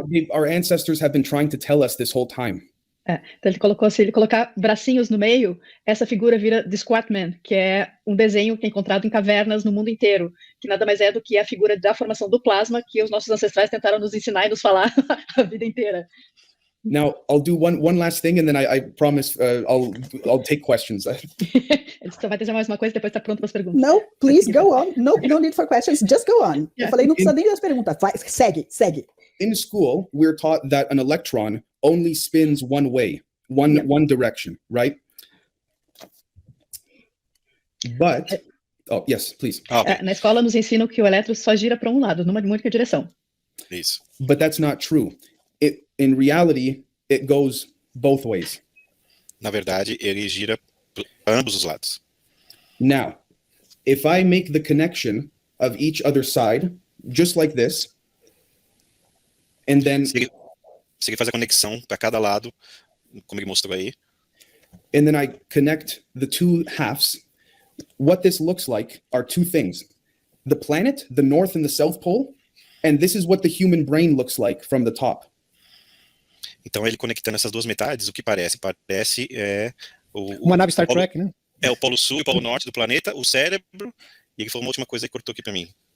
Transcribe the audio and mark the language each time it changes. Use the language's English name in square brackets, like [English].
[English] Our ancestors have been trying to tell us this whole time. [Portuguese] Então se ele colocar bracinhos no meio, essa figura vira The Squat Man, que é um desenho que é encontrado em cavernas no mundo inteiro, que nada mais é do que a figura da formação do plasma que os nossos ancestrais tentaram nos ensinar e nos falar a vida inteira. [English] Now, I'll do one last thing, and then I promise I'll take questions. [Portuguese] Ele só vai dizer mais uma coisa, depois está pronto para as perguntas. No, please go on. No need for questions. Just go on. Eu falei, não precisa nem das perguntas. Vai, segue. [English] In school, we're taught that an electron only spins one way, one direction, right? But, oh, yes, please. [Portuguese] Na escola nos ensinam que o elétron só gira para um lado, numa única direção. Isso. [English] But that's not true. In reality, it goes both ways. [Portuguese] Na verdade, ele gira para ambos os lados. [English] Now, if I make the connection of each other side, just like this, and then... [Portuguese] Se ele faz a conexão para cada lado, como ele mostrou aí. [English] And then I connect the two halves. What this looks like are two things. The planet, the North and the South Pole, and this is what the human brain looks like from the top. [Portuguese] Então, ele conectando essas duas metades, o que parece? Parece uma nave Star Trek, né? É o polo sul e o polo norte do planeta, o cérebro, e ele falou uma última coisa que cortou aqui para mim.